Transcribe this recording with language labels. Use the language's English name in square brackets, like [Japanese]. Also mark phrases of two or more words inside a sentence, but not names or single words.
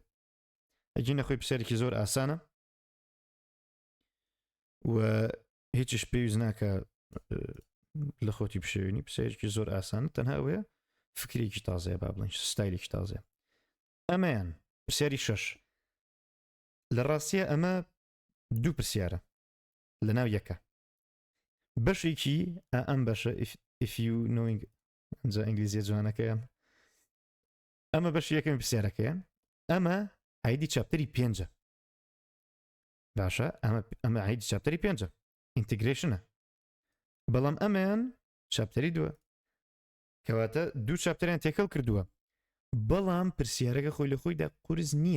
[Central Kurdish] ئەگەی نەخۆی پرسیارێکی زۆر ئاسانە و هیچیش پێویست ناکە لە خۆتی بشێوێنی، پرسیارێکی زۆر ئاسانە، تەنها ئەوەیە فکرێکی تازەیە، با بڵێن ستایلێکی تازەیە. ئەمەیان پرسیاری 6 لە ڕاستیە ئەمە دوو پرسیارە لە ناو یەکە، بەشێکی ئەم بەشە [English] if you knowing [Central Kurdish] ئەنجا ئینگلیزیە جوانەکەیان، ئەمە بەش یەکەمی پرسیارەکەیە، ئەمە عیدی چاپتەری 5 باشە، ئەمە عیدی چاپتەری 5 ئینتیگریشنە، بەڵام ئەمەیان چاپتەری 2 کەواتە دوو چاپتەریان تێکەڵ کردووە، بەڵام پرسیارەکە خۆی لە خۆیدا قورس نییە.